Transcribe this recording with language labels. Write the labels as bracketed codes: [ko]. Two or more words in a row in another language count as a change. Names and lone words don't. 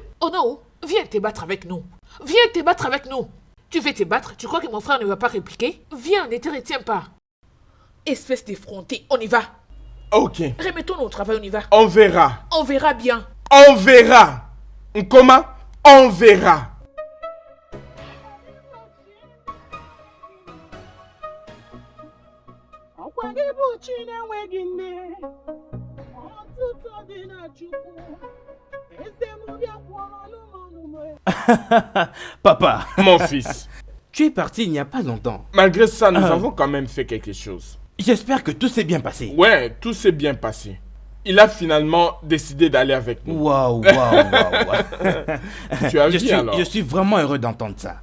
[fr] Onowu, viens te battre avec nous. Viens te battre avec nous. Tu veux te battre? Tu crois que mon frère ne va pas répliquer? Viens, ne te retiens pas. Espèce d'effronté, on y va. Ok, Remettons-nous au travail, on y va. on verra. On verra bien. On verra. Nkoma, on verra. [ig] Ọkwa gị bụ chi na-enweghị nne, ọtụtụ dị na Chukwu. Eze m bịakwara n'ụmụnụmụ. [fr] Papa, Mon fils, tu es parti il n'y a pas longtemps. malgré ça, nous avons quand même fait quelque chose. J'espère que tout s'est bien passé. Ouais, tout s'est bien passé. Il a finalement décidé d'aller avec nous. Waouh, waouh, waouh. Tu as vu alors? Je suis vraiment heureux d'entendre ça.